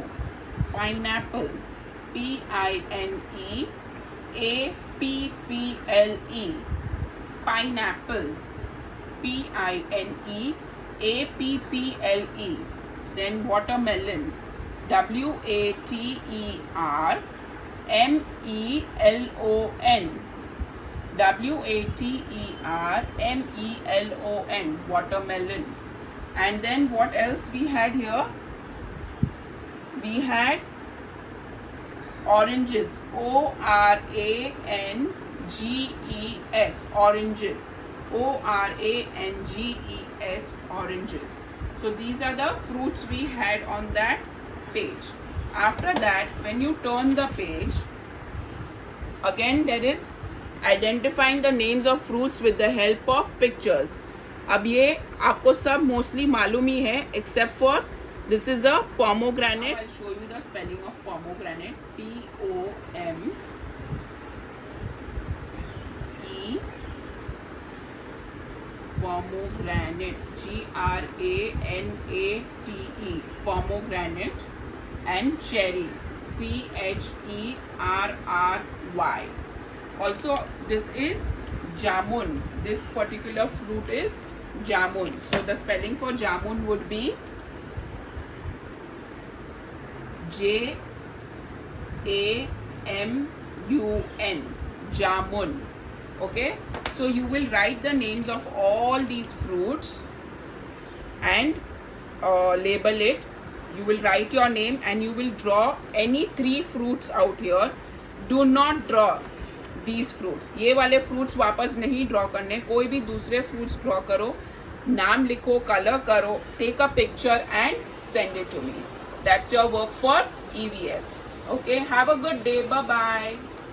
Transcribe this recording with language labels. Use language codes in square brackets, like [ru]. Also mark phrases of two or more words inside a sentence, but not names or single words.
[en] Pineapple, P-I-N-E-A-P-P-L-E, pineapple, P-I-N-E-A-P-P-L-E. Then watermelon, W-A-T-E-R-M-E-L-O-N, W-A-T-E-R-M-E-L-O-N, watermelon. And then what else we had here? We had oranges, O-R-A-N-G-E-S, oranges, O-R-A-N-G-E-S, oranges. So these are the fruits we had on that page. After that, when you turn the page, again there is identifying the names of fruits with the help of pictures. [hi] अब ये आपको सब mostly मालूम ही है, [en] except for this is a pomegranate. I'll show you the spelling of pomegranate. P-O-M-E, pomegranate, G-R-A-N-A-T-E, pomegranate. And cherry, C-H-E-R-R-Y. Also, this is jamun. This particular fruit is jamun. So the spelling for jamun would be J-A-M-U-N, jamun. Okay, so you will write the names of all these fruits and label it. You will write your name and you will draw any 3 fruits out here. Do not draw these fruits. [hi] ये वाले fruits वापस नहीं draw करने, कोई भी दूसरे [en] fruits draw [hi] करो, नाम लिखो, color करो, [en] take a picture and send it to me. That's your work for EVS. Okay, have a good day. Bye bye.